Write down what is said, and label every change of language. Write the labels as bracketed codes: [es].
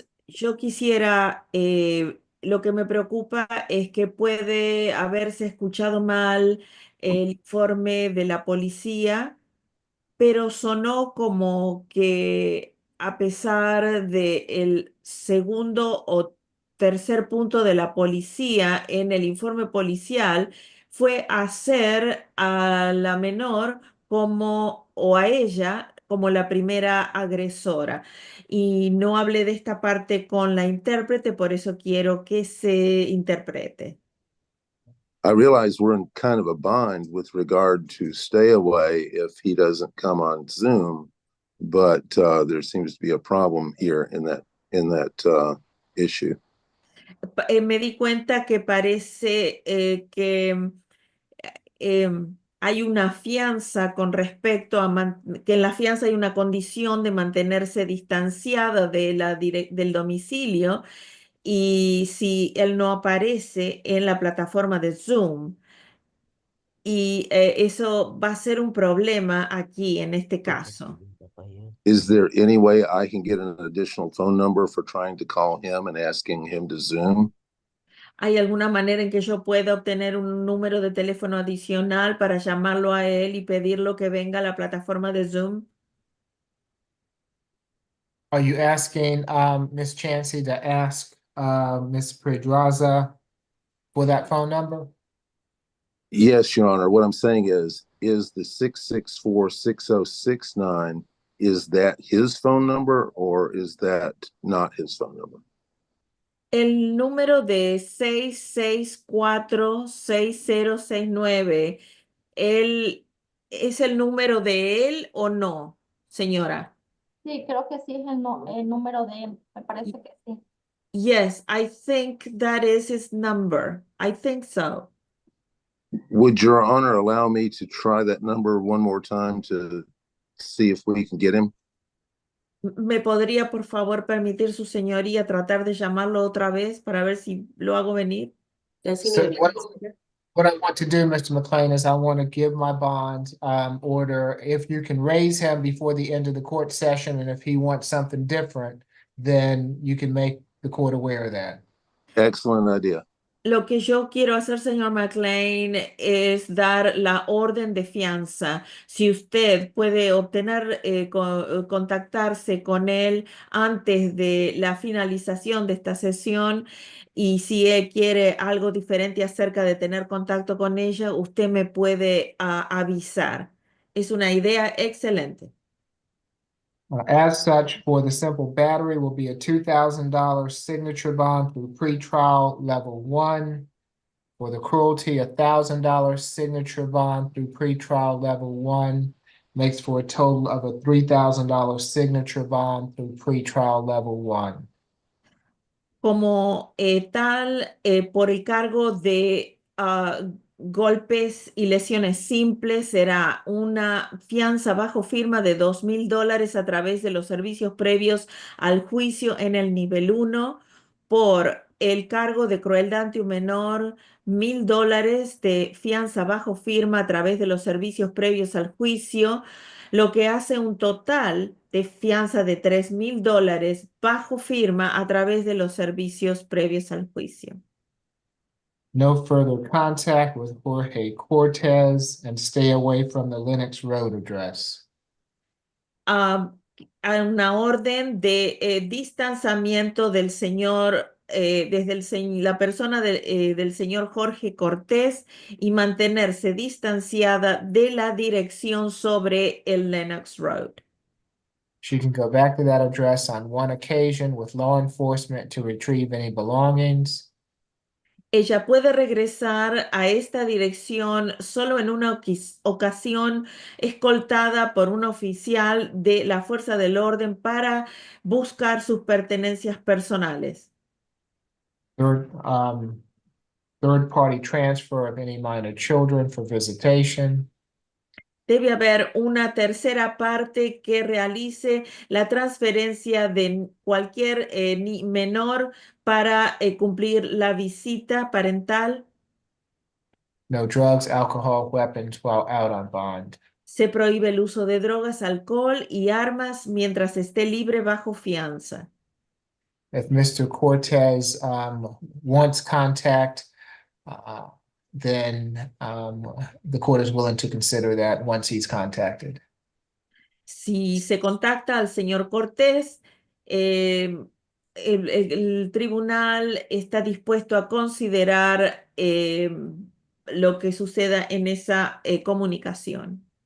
[es] Yo quisiera, lo que me preocupa es que puede haberse escuchado mal el informe de la policía, pero sonó como que a pesar de el segundo o tercer punto de la policía en el informe policial, fue hacer a la menor como o a ella como la primera agresora. Y no hablé de esta parte con la intérprete, por eso quiero que se interprete. [en] I realize we're in kind of a bind with regard to stay away if he doesn't come on Zoom, but there seems to be a problem here in that issue. [es] Me di cuenta que parece que hay una fianza con respecto a que en la fianza hay una condición de mantenerse distanciada de del domicilio y si él no aparece en la plataforma de Zoom. Y eso va a ser un problema aquí en este caso. [en] Is there any way I can get an additional phone number for trying to call him and asking him to Zoom? [es] ¿Hay alguna manera en que yo pueda obtener un número de teléfono adicional para llamarlo a él y pedirlo que venga a la plataforma de Zoom? [en] Are you asking Ms. Chansey to ask Ms. Pedraza for that phone number? Yes, Your Honor. What I'm saying is the 664-6069, is that his phone number or is that not his phone number? [es] El número de 664-6069, ¿él es el número de él o no, señora? Sí, creo que sí es el número de él. Me parece que sí. [en] Yes, I think that is his number. I think so. Would Your Honor allow me to try that number one more time to see if we can get him? [es] ¿Me podría, por favor, permitir su señoría tratar de llamarlo otra vez para ver si lo hago venir? [en] So what I want to do, Mr. McLean, is I want to give my bond order. If you can raise him before the end of the court session, and if he wants something different, then you can make the court aware of that. Excellent idea. [es] Lo que yo quiero hacer, señor McLean, es dar la orden de fianza. Si usted puede obtener, contactarse con él antes de la finalización de esta sesión y si él quiere algo diferente acerca de tener contacto con ella, usted me puede avisar. Es una idea excelente. [en] As such, for the simple battery will be a $2,000 signature bond through pretrial level 1. For the cruelty, $1,000 signature bond through pretrial level 1 makes for a total of a $3,000 signature bond through pretrial level 1. [es] Como tal, por el cargo de golpes y lesiones simples, será una fianza bajo firma de $2,000 a través de los servicios previos al juicio en el nivel 1. Por el cargo de crueldad ante un menor, $1,000 de fianza bajo firma a través de los servicios previos al juicio, lo que hace un total de fianza de $3,000 bajo firma a través de los servicios previos al juicio. [en] No further contact with Jorge Cortez and stay away from the Lenox Road address. [es] A una orden de distanciamiento del señor, desde la persona del señor Jorge Cortés y mantenerse distanciada de la dirección sobre el Lenox Road. [en] She can go back to that address on one occasion with law enforcement to retrieve any belongings. [es] Ella puede regresar a esta dirección solo en una ocasión escoltada por un oficial de la fuerza del orden para buscar sus pertenencias personales. [en] Third party transfer of any minor children for visitation. [es] Debe haber una tercera parte que realice la transferencia de cualquier menor para cumplir la visita parental. [en] No drugs, alcohol, weapons while out on bond. [es] Se prohíbe el uso de drogas, alcohol y armas mientras esté libre bajo fianza. [en] If Mr. Cortez wants contact, then the court is willing to consider that once he's contacted. [es] Si se contacta al señor Cortés, el tribunal está dispuesto a considerar lo que suceda en esa comunicación.